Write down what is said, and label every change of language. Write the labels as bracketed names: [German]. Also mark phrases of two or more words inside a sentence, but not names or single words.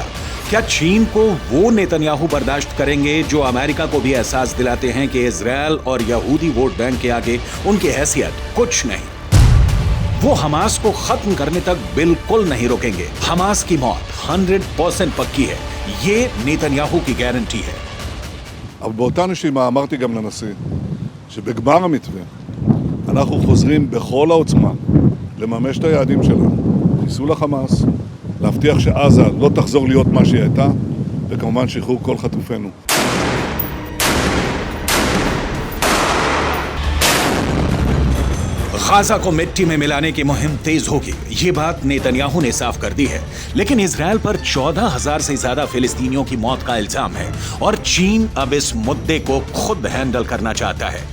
[Hindi] क्या चीन को वो नेतन्याहू बर्दाश्त करेंगे जो अमेरिका को भी एहसास दिलाते हैं कि इजरायल और यहूदी [English] vote bank [Hindi] के आगे उनकी हैसियत कुछ नहीं? वो हमास को खत्म करने तक बिल्कुल नहीं रोकेंगे। हमास की मौत 100% पक्की है, ये नेतन्याहू की गारंटी है। [Hebrew] אבל באותה נשימה אמרתי גם לנשיא שבגמר המתווה אנחנו חוזרים בכל העוצמה לממש את היעדים שלנו, חיסול החמאס, להבטיח שעזה לא תחזור להיות מה שהיא הייתה, וכמובן שחרור כל חטופינו. [Hindi] गाजा को मिट्टी में मिलाने की मुहिम तेज होगी, ये बात नेतन्याहू ने साफ कर दी है। लेकिन इजरायल पर 14,000 से ज्यादा फिलिस्तीनियों की मौत का इल्जाम है और चीन अब इस मुद्दे को खुद हैंडल करना चाहता है।